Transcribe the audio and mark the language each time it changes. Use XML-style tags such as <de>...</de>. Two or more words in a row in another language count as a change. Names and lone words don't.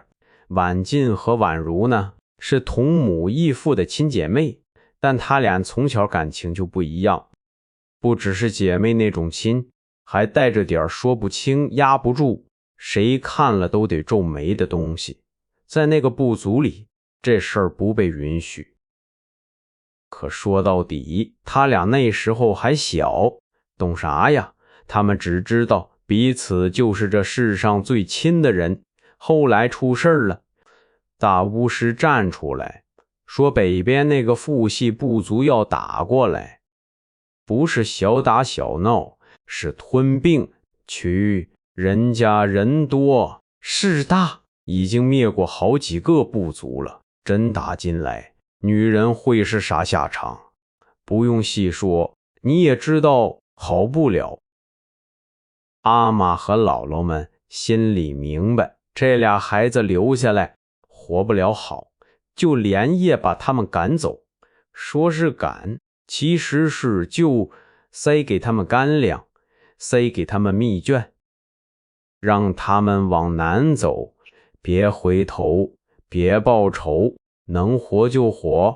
<zh>婉靜和婉如呢，是同母異父的親姐妹，但她倆從小感情就不一樣，不只是姐妹那種親，還帶着點說不清壓不住，誰看了都得皺眉的東西。在那個部族裡，這事兒不被允許。可說到底，他倆那時候還小，懂啥呀？他們只知道彼此就是這世上最親的人。後來出事兒了，大巫師站出來說北邊那個父系部族要打過來，不是小打小鬧，是吞併，取人家人多勢大，已經滅過好幾個部族了。真打進來，女人會是啥下場？不用細說，你也知道好不了。阿媽和姥姥們心裡明白，這倆孩子留下來活不了好，就連夜把他们趕走。說是趕，其實是就塞給他們乾糧，塞給他們蜜絹，讓他們往南走，別回頭，別報仇，能活就活。</zh>